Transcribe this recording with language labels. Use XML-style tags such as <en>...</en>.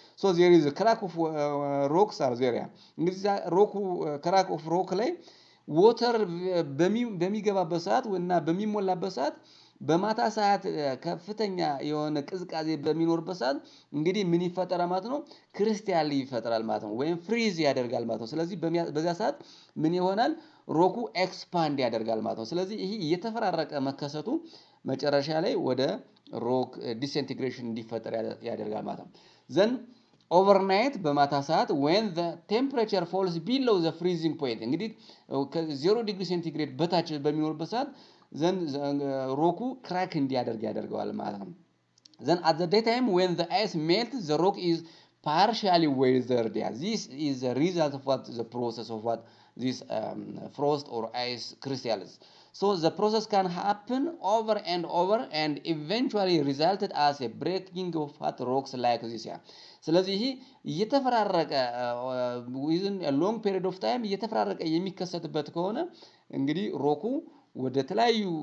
<en>so there is a crack of rocks are there</en> <am>ያ እንግዲህ ሮኩ</am> <en>crack of rock</en> <am>ላይ ወተር በሚገባበት ሰዓት እና በሚሞላበት ሰዓት በማታ ሰዓት ከፍተኛ የሆነ ቅዝቃዜ በሚኖርበት ሰዓት እንግዲህ ምን ይፈጠራል ማለት ነው? ክሪስታል ይፈጠራል ማለት ነው ወይም ፍሪዝ ያደርጋል ማለት ነው። ስለዚህ በዚያ ሰዓት ምን ይሆናል? ሮኩ ኤክስፓንድ ያደርጋል ማለት ነው። ስለዚህ ይሄ እየተፈራረቀ መከሰቱ መጨረሻ ላይ ወደ ሮክ ዲስኢንቴግሬሽን እንዲፈጠር ያደርጋል ማለት ነው። ዘን overnight በማታ ሰዓት</am> <en>when the temperature falls below the freezing point</en> <am>እንግዲህ ከ0 ዲግሪ ሴንቲግሬድ በታች በሚኖርበት ሰዓት ዘን ሮኩ ክራክ እንዲያደርግ ያደርገዋል ማለት ነው።</am> <en>then at the daytime when the ice melts the rock is partially weathered this is the result of what the process of what this frost or ice crystals. So the process can happen over and eventually resulted as a breaking of hot rocks like this</en> <am>ያ ስለዚህ ይሄ እየተፈራረቀ</am> <en>within a long period of time</en> <am>እየተፈራረቀ የሚከሰትበት ከሆነ እንግዲህ ሮኩ ወደ ተለያዩ</am>